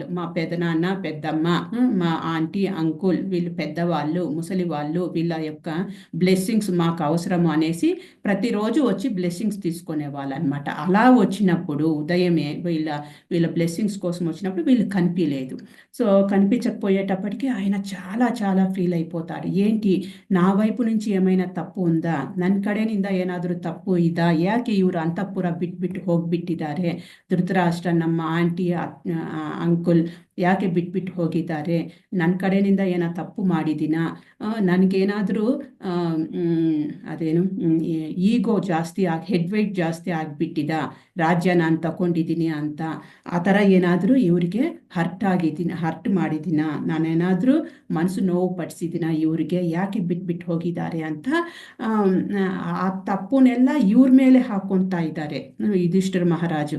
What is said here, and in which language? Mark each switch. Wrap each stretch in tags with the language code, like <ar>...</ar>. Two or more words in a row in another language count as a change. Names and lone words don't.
<te>మా పెదనాన్న పెద్దమ్మ, మా ఆంటీ అంకుల్, వీళ్ళు పెద్దవాళ్ళు ముసలి వాళ్ళు, వీళ్ళ యొక్క బ్లెస్సింగ్స్ మాకు అవసరము అనేసి ప్రతిరోజు వచ్చి బ్లెస్సింగ్స్ తీసుకునే వాళ్ళు అనమాట. అలా వచ్చినప్పుడు ఉదయమే వీళ్ళ బ్లెస్సింగ్స్ కోసం వచ్చినప్పుడు వీళ్ళు కనిపించలేదు. సో కనిపించకపోయేటప్పటికీ ఆయన చాలా చాలా ఫీల్ అయిపోతాడు. ఏంటి, నా వైపు నుంచి ఏమైనా ತಪ್ಪು ఉందా,</te> <kn>ನನ್ನ ಕಡೆಯಿಂದ ಏನಾದರೂ ತಪ್ಪು ಇದಾ, ಯಾಕೆ ಇವರು ಅಂತಃಪುರ ಬಿಟ್ಬಿಟ್ಟು ಹೋಗ್ಬಿಟ್ಟಿದ್ದಾರೆ, ಧೃತರಾಷ್ಟ್ರ ನಮ್ಮ ಆಂಟಿ ಅಂಕುಲ್ ಯಾಕೆ ಬಿಟ್ಬಿಟ್ಟು ಹೋಗಿದ್ದಾರೆ, ನನ್ನ ಕಡೆಯಿಂದ ಏನೋ ತಪ್ಪು ಮಾಡಿದ್ದೀನಾ, ನನಗೇನಾದರೂ ಅದೇನು ಈಗೋ ಜಾಸ್ತಿ</kn> <en>head weight</en> <kn>ಜಾಸ್ತಿ ಆಗಿಬಿಟ್ಟಿದ, ರಾಜ್ಯ ನಾನು ತಗೊಂಡಿದ್ದೀನಿ ಅಂತ ಆ ಥರ ಏನಾದರೂ ಇವರಿಗೆ ಹರ್ಟ್ ಮಾಡಿದ್ದೀನ, ನಾನೇನಾದರೂ ಮನಸ್ಸು ನೋವು ಪಡಿಸಿದ್ದೀನ, ಇವರಿಗೆ ಯಾಕೆ ಬಿಟ್ಬಿಟ್ಟು ಹೋಗಿದ್ದಾರೆ ಅಂತ ಆ ತಪ್ಪುನೆಲ್ಲ ಇವ್ರ ಮೇಲೆ ಹಾಕೊಳ್ತಾ ಇದ್ದಾರೆ ಯುಧಿಷ್ಠಿರ ಮಹಾರಾಜು.</kn>